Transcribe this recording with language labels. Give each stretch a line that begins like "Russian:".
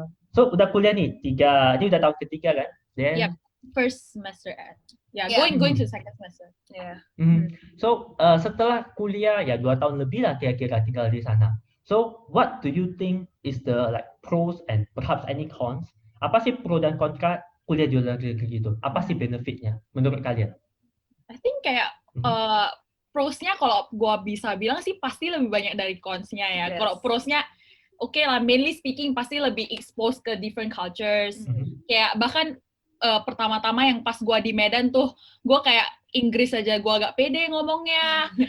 Indonesian: So udah kuliah nih, ini udah tahun ketiga kan?
English: Yep, first semester going to second semester.
Indonesian: So setelah kuliah ya 2 tahun lebih lah kira-kira tinggal di sana.
English: So, what do you think is the like pros and perhaps any cons?
Indonesian: Apa sih pro dan kontra kuliah di luar negeri gitu? Apa sih benefitnya menurut kalian?
English: I think
Indonesian: kayak prosnya kalau gua bisa bilang sih pasti lebih banyak dari consnya ya. Kalau prosnya oke lah,
English: mainly speaking
Indonesian: pasti lebih exposed ke
English: different cultures.
Indonesian: Kayak bahkan pertama-tama yang pas gua di Medan tuh, gua kayak Inggris aja gua agak pede ngomongnya.